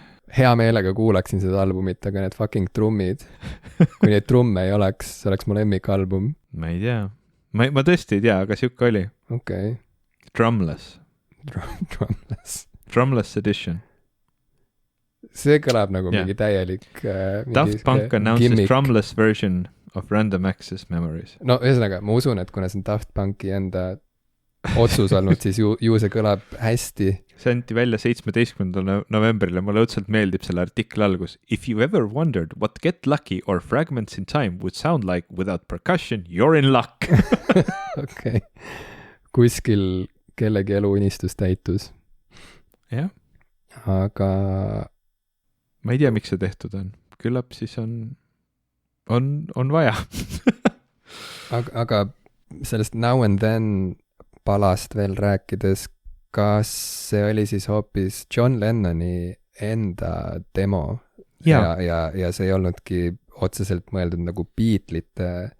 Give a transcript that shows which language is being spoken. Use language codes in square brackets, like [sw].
[et] Hea meelega kuulaksin seda albumit, aga need fucking trummid, kui neid trumme ei oleks, see oleks mu lemmikalbum. Ma ei tea. Ma tõesti ei tea, aga siuke oli. [en] Okay. Drumless. Drumless edition. [et] See kõlab nagu mingi täielik [en] Daft Punk announces gimmick. Drumless version of Random Access Memories. [et] No ühesõnaga, ma usun, et kuna see on Daft Punki enda otsus olnud, siis ju see kõlab hästi. See anti välja 17. novembril ja mulle õudselt meeldib selle artikli algus. [en] If you ever wondered what Get Lucky or Fragments in Time would sound like without percussion, you're in luck. Okay. [et] Kuskil kellegi elu unistus täitus. Jah. Aga ma ei tea, miks see tehtud on. Küllap siis on vaja. aga sellest Now and Then palast veel rääkides, kas see oli siis hoopis John Lennoni enda demo ja see ei olnudki otseselt mõeldud nagu Beatlesite